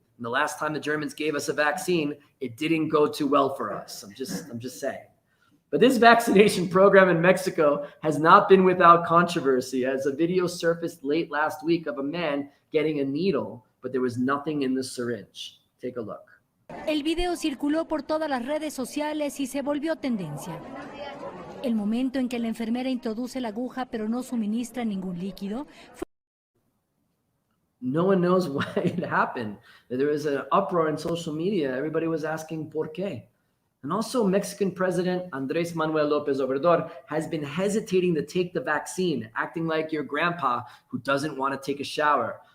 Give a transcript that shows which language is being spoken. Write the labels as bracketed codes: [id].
[en] And the last time the Germans gave us a vaccine, it didn't go too well for us. I'm just saying. But this vaccination program in Mexico has not been without controversy, as a video surfaced late last week of a man getting a needle, but there was nothing in the syringe. Take a look. [es] El video circuló por todas las redes sociales y se volvió tendencia. El momento en que la enfermera introduce la aguja pero no suministra ningún líquido. [en] No one knows why it happened. There was an uproar in social media. Everybody was asking [es] por qué. [en] And also Mexican President Andrés Manuel López Obrador has been hesitating to take the vaccine, acting like your grandpa who doesn't want to take a shower.